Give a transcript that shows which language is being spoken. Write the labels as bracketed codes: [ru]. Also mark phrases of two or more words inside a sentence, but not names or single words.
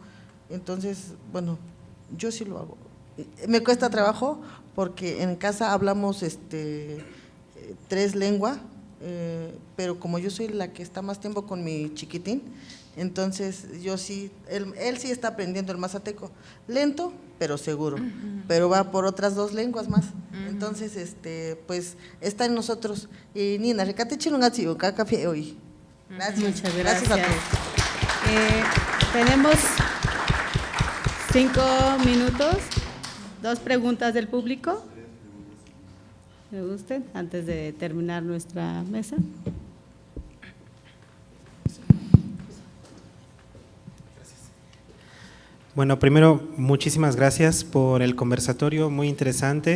[es] Entonces, bueno, yo sí lo hago. Me cuesta trabajo porque en casa hablamos 3 lenguas, pero como yo soy la que está más tiempo con mi chiquitín, entonces yo sí, él sí está aprendiendo el mazateco, lento pero seguro, pero va por otras 2 lenguas más. Entonces, pues está en nosotros. Y Nina, recate chilongatio, café hoy. Gracias. Muchas gracias. Gracias a todos. Tenemos 5 minutos, 2 preguntas del público. ¿Me gusten? Antes de terminar nuestra mesa. Bueno, primero, muchísimas gracias por el conversatorio, muy interesante.